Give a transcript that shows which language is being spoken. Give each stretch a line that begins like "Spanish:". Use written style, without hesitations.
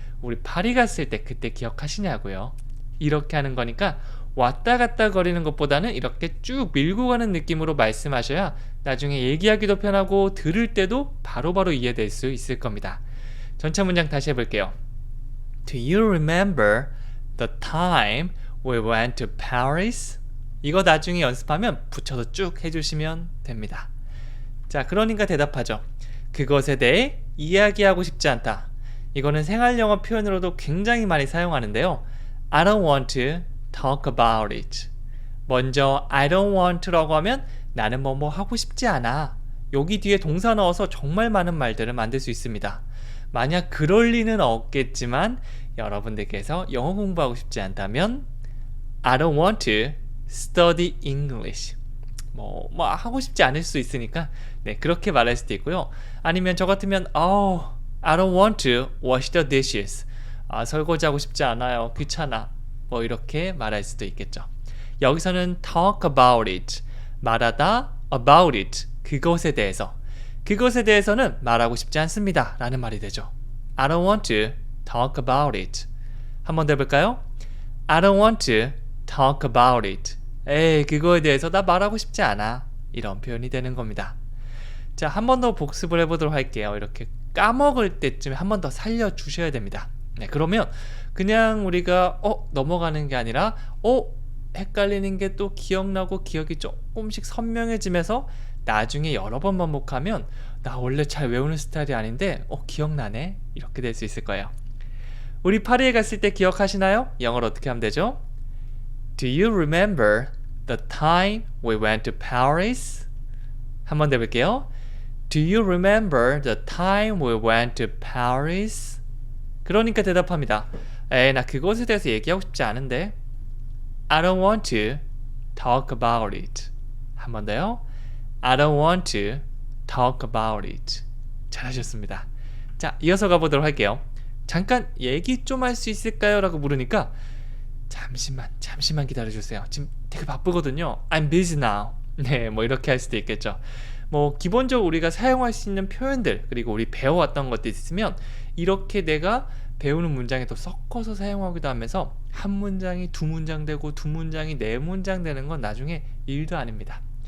Korean: 우리 파리 갔을 때 그때 기억하시냐고요. 이렇게 하는 거니까 왔다 갔다 거리는 것보다는 이렇게 쭉 밀고 가는 느낌으로 말씀하셔야 나중에 얘기하기도 편하고 들을 때도 바로바로 이해될 수 있을 겁니다. 전체 문장 다시 해볼게요.
English: Do you remember the time we went to Paris?
Korean: 이거 나중에 연습하면 붙여서 쭉 해주시면 됩니다. 자, 그러니까 대답하죠. 그것에 대해 이야기하고 싶지 않다. 이거는 생활 영어 표현으로도 굉장히 많이 사용하는데요.
English: I don't want to talk about it.
Korean: 먼저
English: I don't want to
Korean: 라고 하면 나는 뭐 하고 싶지 않아. 여기 뒤에 동사 넣어서 정말 많은 말들을 만들 수 있습니다. 만약 그럴 리는 없겠지만 여러분들께서 영어 공부하고 싶지 않다면
English: I don't want to study English.
Korean: 뭐 하고 싶지 않을 수 있으니까 네, 그렇게 말할 수도 있고요. 아니면 저 같으면
English: I don't want to wash the dishes.
Korean: 설거지하고 싶지 않아요. 귀찮아. 뭐 이렇게 말할 수도 있겠죠.
English: 여기서는 talk about it.
Korean: 말하다
English: about it.
Korean: 그것에 대해서. 그것에 대해서는 말하고 싶지 않습니다. 라는 말이 되죠.
English: I don't want to talk about it.
Korean: 한 번 더 해볼까요?
English: I don't want to talk about it.
Korean: 에이, 그거에 대해서 나 말하고 싶지 않아. 이런 표현이 되는 겁니다. 자, 한 번 더 복습을 해보도록 할게요. 이렇게 까먹을 때쯤에 한 번 더 살려주셔야 됩니다. 네, 그러면 그냥 우리가 넘어가는 게 아니라 헷갈리는 게 또 기억나고 기억이 조금씩 선명해지면서 나중에 여러 번 반복하면 나 원래 잘 외우는 스타일이 아닌데 기억나네? 이렇게 될 수 있을 거예요. 우리 파리에 갔을 때 기억하시나요? 영어로 어떻게 하면 되죠?
English: Do you remember the time we went to Paris?
Korean: 한 번 더 해볼게요.
English: Do you remember the time we went to Paris?
Korean: 그러니까 대답합니다. 에이, 나 그것에 대해서 얘기하고 싶지 않은데.
English: I don't want to talk about it.
Korean: 한 번 더요.
English: I don't want to talk about it.
Korean: 잘하셨습니다. 자, 이어서 가보도록 할게요. 잠깐 얘기 좀 할 수 있을까요? 라고 물으니까 잠시만 기다려주세요. 지금 되게 바쁘거든요.
English: I'm busy now.
Korean: 네, 뭐 이렇게 할 수도 있겠죠. 뭐 기본적으로 우리가 사용할 수 있는 표현들 그리고 우리 배워왔던 것들 있으면 이렇게 내가 배우는 문장에 또 섞어서 사용하기도 하면서 한 문장이 두 문장 되고 두 문장이 네 문장 되는 건 나중에 일도 아닙니다.